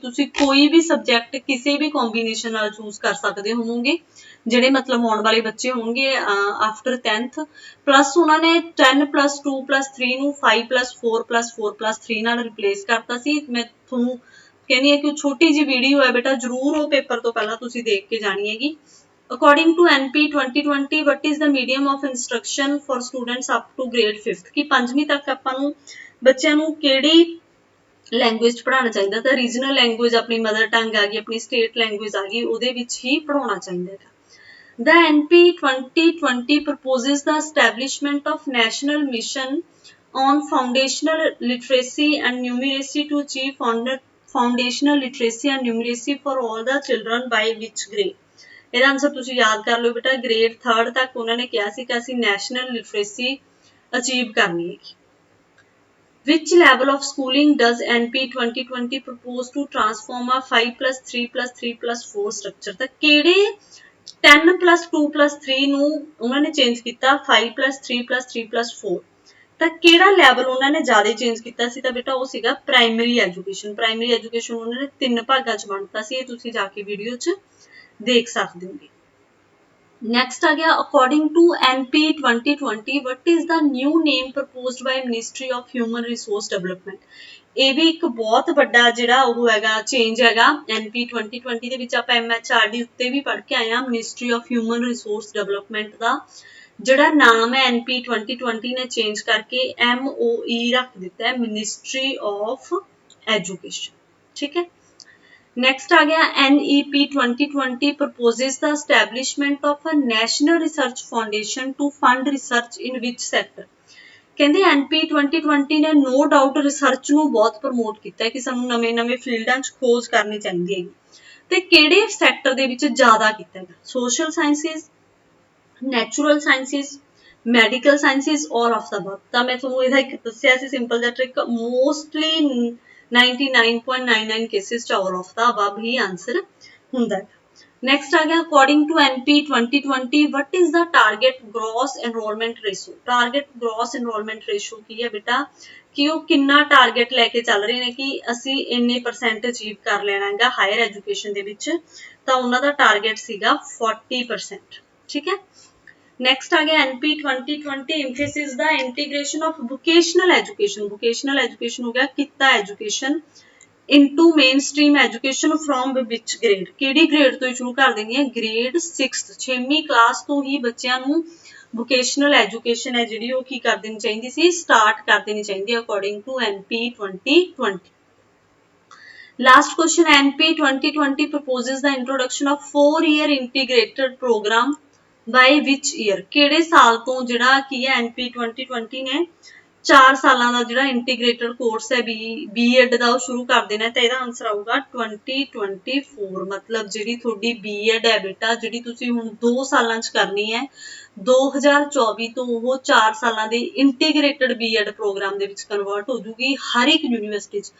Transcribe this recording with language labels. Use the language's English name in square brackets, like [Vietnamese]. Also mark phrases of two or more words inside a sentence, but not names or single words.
[Punjabi] ਤੁਸੀਂ ਕੋਈ ਵੀ ਸਬਜੈਕਟ ਕਿਸੇ ਵੀ ਕੰਬੀਨੇਸ਼ਨ ਨਾਲ ਚੂਜ਼ ਕਰ ਸਕਦੇ ਹੋਵੋਗੇ, ਜਿਹੜੇ ਮਤਲਬ ਆਉਣ ਵਾਲੇ ਬੱਚੇ ਹੋਣਗੇ ਆਫਟਰ 10th। ਪਲੱਸ ਉਹਨਾਂ ਨੇ 10+2+3 ਨੂੰ 5+4+4+3 ਨਾਲ ਰਿਪਲੇਸ ਕਰਤਾ ਸੀ। ਮੈਂ ਤੁਹਾਨੂੰ ਕਹਿੰਦੀ ਹਾਂ ਕਿ ਛੋਟੀ ਜਿਹੀ ਵੀਡੀਓ ਹੈ ਬੇਟਾ, ਜ਼ਰੂਰ ਉਹ ਪੇਪਰ ਤੋਂ ਪਹਿਲਾਂ ਤੁਸੀਂ ਦੇਖ ਕੇ ਜਾਣੀ ਹੈਗੀ। [English] According to NP 2020, what is the medium of instruction for students up to grade 5th? [Punjabi] ਕਿ 5ਵੀਂ ਤੱਕ ਆਪਾਂ ਨੂੰ ਬੱਚਿਆਂ ਨੂੰ ਕਿਹੜੀ ਲੈਂਗੁਏਜ 'ਚ ਪੜ੍ਹਾਉਣਾ ਚਾਹੀਦਾ? ਤਾਂ [English] regional language [Punjabi] ਆਪਣੀ [English] mother tongue [Punjabi] ਆ ਗਈ, ਆਪਣੀ [English] state language [Punjabi] ਆ ਗਈ, ਉਹਦੇ ਵਿੱਚ ਹੀ ਪੜ੍ਹਾਉਣਾ ਚਾਹੀਦਾ ਹੈ। [English] The NP 2020 proposes the establishment of national mission on foundational literacy and numeracy to achieve foundational literacy and numeracy for all the children by which grade? [Punjabi] ਇਹਦਾ ਆਨਸਰ ਤੁਸੀਂ ਯਾਦ ਕਰ ਲਓ ਬੇਟਾ, ਗ੍ਰੇਡ 3rd ਤੱਕ ਉਹਨਾਂ ਨੇ ਕਿਹਾ ਸੀ ਕਿ ਅਸੀਂ [English] national literacy achieve [Punjabi] ਕਰਨੀ ਹੈ। [English] Which level of schooling does NP 2020 propose to transform a 5+3+3+4 structure? [Punjabi] ਤਾਂ ਕਿਹੜੇ 10+2+3 ਨੂੰ ਉਹਨਾਂ ਨੇ ਚੇਂਜ ਕੀਤਾ 5+3+3+4? ਤਾਂ ਕਿਹੜਾ ਲੈਵਲ ਉਹਨਾਂ ਨੇ ਜ਼ਿਆਦਾ ਚੇਂਜ ਕੀਤਾ ਸੀ? ਤਾਂ ਬੇਟਾ ਉਹ ਸੀਗਾ [English] primary education. primary education [Punjabi] ਉਹਨਾਂ ਨੇ 3 ਭਾਗਾਂ 'ਚ ਵੰਡਤਾ ਸੀ। ਇਹ ਤੁਸੀਂ ਜਾ ਕੇ ਵੀਡੀਓ 'ਚ ਦੇਖ ਸਕਦੇ ਹੋਗੇ। ਨੈਕਸਟ ਆ ਗਿਆ, [English] according to NP 2020 what is the new name proposed by Ministry of Human Resource Development? [Punjabi] ਇਹ ਵੀ ਇੱਕ ਬਹੁਤ ਵੱਡਾ ਜਿਹੜਾ ਉਹ ਹੈਗਾ ਚੇਂਜ ਹੈਗਾ NP 2020 ਦੇ ਵਿੱਚ। ਆਪਾਂ MHRD ਉੱਤੇ ਵੀ ਪੜ੍ਹ ਕੇ ਆਏ ਹਾਂ। Ministry of Human Resource Development ਦਾ ਜਿਹੜਾ ਨਾਮ ਹੈ NP 2020 ਨੇ ਚੇਂਜ ਕਰਕੇ MOE ਰੱਖ ਦਿੱਤਾ ਹੈ, Ministry of Education। ਠੀਕ ਹੈ। [English] Next [Hindi] आ गया, [English] NEP 2020 proposes the establishment of a national research foundation to fund research in which sector? [Punjabi] ਕਹਿੰਦੇ NP 2020 ਨੇ [English] no doubt research [Punjabi] ਨੂੰ ਬਹੁਤ ਪ੍ਰਮੋਟ ਕੀਤਾ ਹੈ ਕਿ ਸਾਨੂੰ ਨਵੇਂ-ਨਵੇਂ ਫੀਲਡਾਂ 'ਚ ਖੋਜ ਕਰਨੀ ਚਾਹੀਦੀ ਹੈਗੀ। ਤੇ ਕਿਹੜੇ ਸੈਕਟਰ ਦੇ ਵਿੱਚ ਜ਼ਿਆਦਾ ਕੀਤਾ ਹੈਗਾ? [English] social sciences, natural sciences, medical sciences, all of the above। [Punjabi] ਤਾਂ ਮੈਂ ਤੁਹਾਨੂੰ ਇਹਦਾ ਇੱਕ ਦੱਸਿਆ ਸੀ ਸਿੰਪਲ ਜਿਹਾ ਟ੍ਰਿਕ, ਮੋਸਟਲੀ 99.99 cases 'ਚ [English] all of the above [Punjabi] ਹੀ ਆਨਸਰ ਹੁੰਦਾ ਹੈ। ਨੈਕਸਟ ਆ ਗਿਆ, [English] according to NP 2020 what is the target gross enrollment ratio? target gross enrollment ratio [Punjabi] ਕੀ ਹੈ ਬੇਟਾ? ਕਿ ਉਹ ਕਿੰਨਾ ਟਾਰਗੇਟ ਲੈ ਕੇ ਚੱਲ ਰਹੇ ਨੇ ਕਿ ਅਸੀਂ ਇੰਨੇ % ਅਚੀਵ ਕਰ ਲੈਣਾ ਹੈਗਾ [English] higher education [Punjabi] ਦੇ ਵਿੱਚ। ਤਾਂ ਉਹਨਾਂ ਦਾ ਟਾਰਗੇਟ ਸੀਗਾ 40%। ਠੀਕ ਹੈ। ਨੈਕਸਟ ਆ ਗਿਆ, [English] NP 2020 emphasizes the integration of vocational education। vocational education [Punjabi] ਹੋ ਗਿਆ ਕਿੱਤਾ [English] ਐਜੂਕੇਸ਼ਨ into mainstream education from which grade? [Punjabi] ਕਿਹੜੀ ਗ੍ਰੇਡ ਤੋਂ ਸ਼ੁਰੂ ਕਰ ਦੇਣੀ ਹੈ? ਗ੍ਰੇਡ 6th 6ਵੀਂ ਕਲਾਸ ਤੋਂ ਹੀ ਬੱਚਿਆਂ ਨੂੰ [English] vocational education [Punjabi] ਹੈ ਜਿਹੜੀ ਉਹ ਕੀ ਕਰ ਦੇਣੀ ਚਾਹੀਦੀ ਸੀ? ਸਟਾਰਟ ਕਰ ਦੇਣੀ ਚਾਹੀਦੀ ਹੈ [English] according to [Punjabi] NP 2020। [English] Last question, NP 2020 proposes the introduction of 4-year integrated program by which year? [Punjabi] ਕਿਹੜੇ ਸਾਲ ਤੋਂ ਜਿਹੜਾ ਕੀ ਹੈ NP 2020 ਨੇ 4 ਸਾਲਾਂ ਦਾ ਜਿਹੜਾ [English] integrated course [Punjabi] ਹੈ B.Ed ਦਾ ਉਹ ਸ਼ੁਰੂ ਕਰ ਦੇਣਾ। ਤਾਂ ਇਹਦਾ ਆਨਸਰ ਆਊਗਾ 2024। ਮਤਲਬ ਜਿਹੜੀ ਤੁਹਾਡੀ B.Ed ਹੈ ਬੇਟਾ, ਜਿਹੜੀ ਤੁਸੀਂ ਹੁਣ 2 ਸਾਲਾਂ 'ਚ ਕਰਨੀ ਹੈ, 2024 ਤੋਂ ਉਹ 4 ਸਾਲਾਂ ਦੇ [English] integrated B.Ed program [Punjabi] ਦੇ ਵਿੱਚ ਕਨਵਰਟ ਹੋ ਜੂਗੀ ਹਰ ਇੱਕ ਯੂਨੀਵਰਸਿਟੀ 'ਚ।